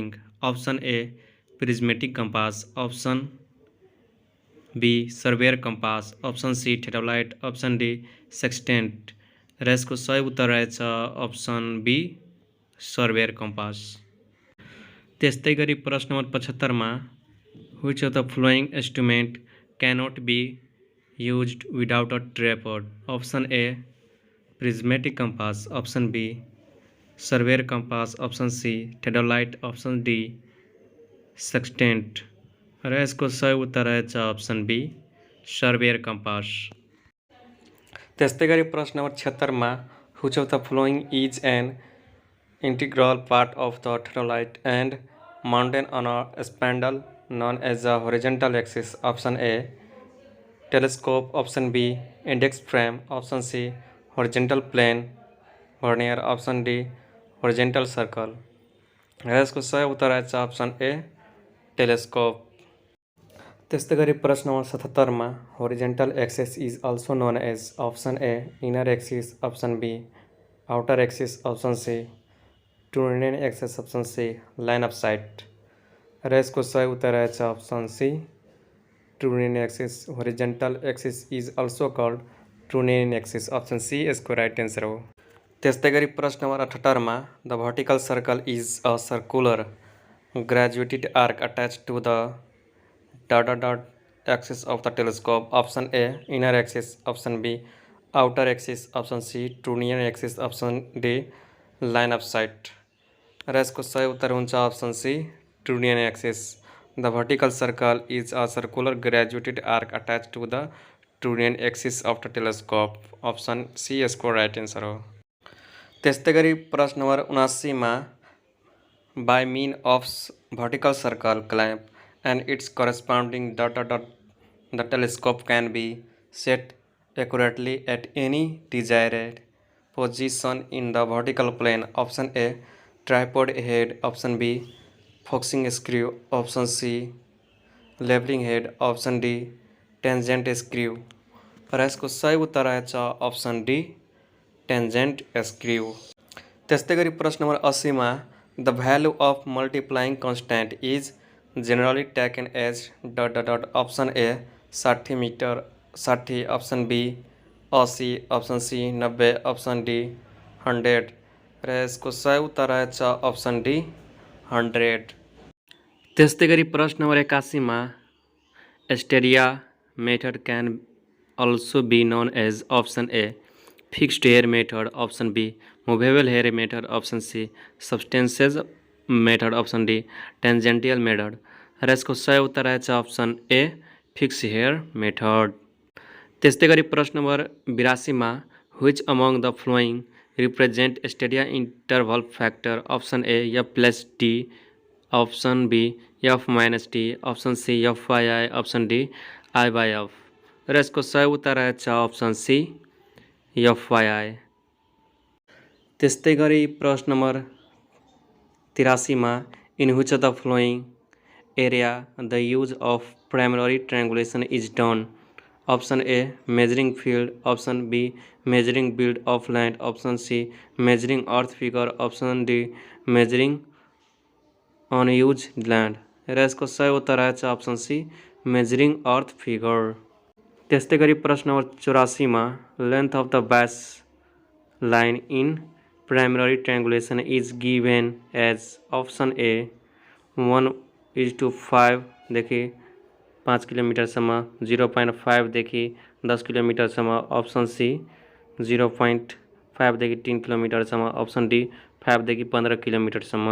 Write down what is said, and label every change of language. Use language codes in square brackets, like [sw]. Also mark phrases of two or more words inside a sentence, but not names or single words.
[en] Option A, prismatic compass. Option B, surveyor compass. Option C, theodolite. Option D, sextant. [ne] र यसको सही उत्तर रहेछ [en] option B surveyor compass. [ne] त्यस्तै गरी प्रश्न नम्बर [en] 75 which of the following instrument cannot be used without a tripod? Option A prismatic compass, option B surveyor compass, option C theodolite, option D sextant। [ne] र यसको सही उत्तर रहेछ [en] option B surveyor compass. [ne] त्यस्तै गरी प्रश्न नम्बर [en] 76 which of the following is an integral part of the theodolite and mounted on a spindle known as the horizontal axis? Option A telescope, option B index frame, option C horizontal plane vernier, option D horizontal circle। [ne] र यसको सही उत्तर रहेछ [en] option A telescope. [ne] त्यस्तै गरी प्रश्न नम्बर [en] 77 horizontal axis is also known as option A inner axis, option B outer axis, option C trunnion axis, option C line of sight. [ne] र यसको सही उत्तर रहेछ [en] option C trunnion axis. horizontal axis is also called trunnion axis, option C [ne] यसको राइट एन्सर हो। त्यस्तै गरी प्रश्न नम्बर [en] 78 the vertical circle is a circular graduated arc attach to the dot axis of the telescope. option A inner axis, option B outer axis, option C trunnion axis, option D line of sight. [ne] र यसको सही उत्तर हुन्छ [en] option C trunnion axis. the vertical circle is a circular graduated arc attach to the trunnion axis of the telescope, option C [ne] यसको राइट एन्सर हो। त्यस्तै गरी प्रश्न नम्बर [en] 79 by mean of vertical circle clamp and its corresponding dot the telescope can be set accurately at any desired position in the vertical plane. Option A tripod head, option B focusing screw, option C leveling head, option D tangent screw। [ne] र यसको सही उत्तर रहेछ [en] option D tangent screw. [ne] त्यस्तै गरी प्रश्न नम्बर [en] 80 the value of multiplying constant is generally taken as dot. option A 60 meter 60, option B 80, option C 90, option D 100. [ne] र यसको सही उत्तर रहेछ [en] option D 100. [ne] त्यस्तै गरी प्रश्न नम्बर [en] 81 asteria method can also be known as option A fixed hair method, option B movable hair method, option C substances method, option D tangential method. [ne] र यसको सही उत्तर रहेछ [en] option A fix hair method. [ne] त्यस्तै गरी प्रश्न नम्बर [en] 82 which among the following represent stadia interval factor? option A f+d, option B f-d, option C f/i, option D i/f. [ne] र यसको सही उत्तर रहेछ [en] option C f/i. [ne] त्यस्तै गरी प्रश्न नम्बर [en] 83 इन which of the following area the use of primary triangulation is done? option A measuring field, option B measuring build of land, option C measuring earth figure, option D measuring on use land. [ne] र यसको सही उत्तर रहेछ [en] option C measuring earth figure. [ne] त्यस्तै गरी प्रश्न नम्बर [en] 84 length of the base line in primary triangulation is given as option A 1:5 [ne] देखि 5 किलोमिटरसम्म, 0.5 देखि 10 किलोमिटरसम्म, [en] option C 0.5 [ne] देखि 3 किलोमिटरसम्म, [en] option D 5 [ne] देखि 15 किलोमिटरसम्म।